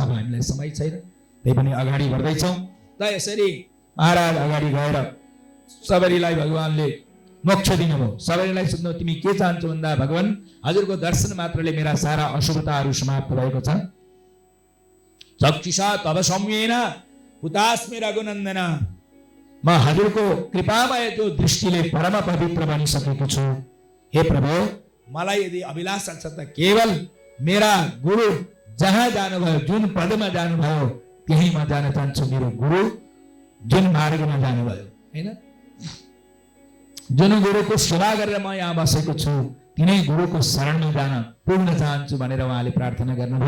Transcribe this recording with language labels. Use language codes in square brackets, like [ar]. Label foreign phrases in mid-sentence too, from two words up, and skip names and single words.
[ne] अब हामीलाई समय छैन, त्यही पनि अगाडि बढ्दैछौँ। र यसरी महाराज अगाडि गएर सबरीलाई भगवानले मोक्ष दिनुभयो। सबरीलाई सोध्नु, तिमी के चाहन्छौ भन्दा, भगवान हजुरको दर्शन मात्रले मेरा सारा अशुभताहरू समाप्त भएको छ, [sa] चक्षुषा तव सौम्येन हुतास्मि रघुनन्दन। [ne] म हजुरको कृपामय त्यो दृष्टिले परम पवित्र बनिसकेको छु। हे प्रभु, मलाई यदि अभिलाषा छ त केवल मेरा गुरु जहाँ जानुभयो, जुन पदमा जानुभयो त्यही म जान चाहन्छु। मेरो गुरु जुन मार्गमा जानुभयो, हैन, जुन गुरुको सेवा गरेर म यहाँ बसेको छु तिनै गुरुको शरणमा जान पुग्न चाहन्छु भनेर उहाँले प्रार्थना गर्नुभयो।